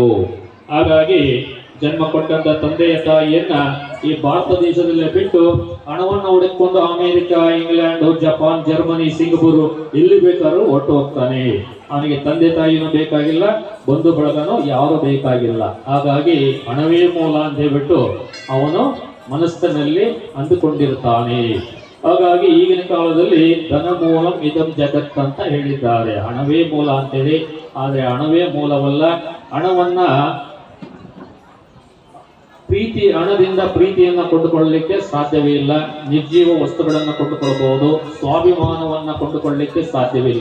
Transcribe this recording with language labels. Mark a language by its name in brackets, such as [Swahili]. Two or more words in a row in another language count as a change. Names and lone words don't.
[Kannada] ಹಾಗಾಗಿ ಜನ್ಮ ಕೊಟ್ಟಂತ ತಂದೆಯ ತಾಯಿಯನ್ನ ಈ ಭಾರತ ದೇಶದಲ್ಲೇ ಬಿಟ್ಟು ಹಣವನ್ನು ಹುಡುಕಿಕೊಂಡು ಅಮೆರಿಕ, ಇಂಗ್ಲೆಂಡ್, ಜಪಾನ್, ಜರ್ಮನಿ, ಸಿಂಗಪೂರ್ ಎಲ್ಲಿ ಬೇಕಾದ್ರೂ ಹೊರಟು ಹೋಗ್ತಾನೆ. ಅವನಿಗೆ ತಂದೆ ತಾಯಿನೂ ಬೇಕಾಗಿಲ್ಲ, ಬಂಧು ಬಳಗನೂ ಯಾರು ಬೇಕಾಗಿಲ್ಲ. ಹಾಗಾಗಿ ಹಣವೇ ಮೂಲ ಅಂತ ಹೇಳ್ಬಿಟ್ಟು ಅವನು ಮನಸ್ಸಿನಲ್ಲಿ ಅಂದುಕೊಂಡಿರ್ತಾನೆ. ಹಾಗಾಗಿ ಈಗಿನ ಕಾಲದಲ್ಲಿ [Sanskrit] ಧನ ಮೂಲಂ ಇದಂ ಜಗತ್ [Kannada] ಅಂತ ಹೇಳಿದ್ದಾರೆ. ಹಣವೇ ಮೂಲ ಅಂತೇಳಿ. ಆದರೆ ಹಣವೇ ಮೂಲವಲ್ಲ. ಹಣವನ್ನ ಹಣದಿಂದ ಪ್ರೀತಿಯನ್ನ ಕೊಂಡುಕೊಳ್ಳಲಿಕ್ಕೆ ಸಾಧ್ಯವೇ ಇಲ್ಲ. ನಿರ್ಜೀವ ವಸ್ತುಗಳನ್ನು ಕೊಂಡುಕೊಳ್ಳಬಹುದು, ಸ್ವಾಭಿಮಾನವನ್ನ ಕೊಂಡುಕೊಳ್ಳಲಿಕ್ಕೆ ಸಾಧ್ಯವಿಲ್ಲ.